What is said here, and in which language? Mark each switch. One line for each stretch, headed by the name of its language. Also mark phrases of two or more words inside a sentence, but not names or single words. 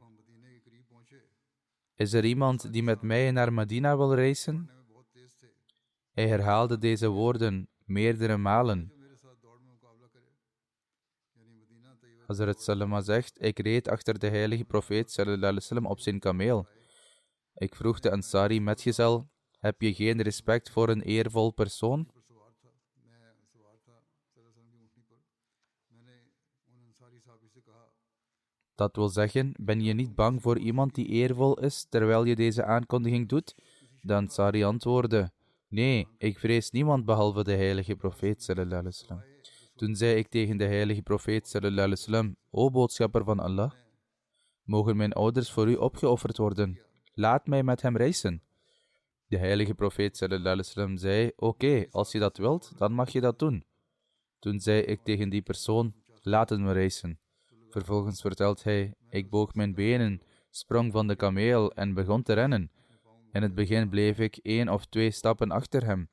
Dutch: Is er iemand die met mij naar Medina wil reizen? Hij herhaalde deze woorden meerdere malen. Hazrat Salama zegt, ik reed achter de heilige profeet
Arabic: صلى الله عليه وسلم
Dutch: op zijn kameel. Ik vroeg de Ansari metgezel, heb je geen respect voor een eervol persoon? Dat wil zeggen, ben je niet bang voor iemand die eervol is, terwijl je deze aankondiging doet? De Ansari antwoordde, nee, ik vrees niemand behalve de heilige profeet
Arabic: صلى الله عليه وسلم.
Dutch: Toen zei ik tegen de heilige profeet
Arabic: صلى الله عليه وسلم,
Dutch: o boodschapper van Allah, mogen mijn ouders voor u opgeofferd worden? Laat mij met hem reizen. De heilige profeet
Arabic: صلى الله عليه وسلم
Dutch: zei, oké, als je dat wilt, dan mag je dat doen. Toen zei ik tegen die persoon, laten we reizen. Vervolgens vertelt hij, ik boog mijn benen, sprong van de kameel en begon te rennen. In het begin bleef ik 1 of 2 stappen achter hem.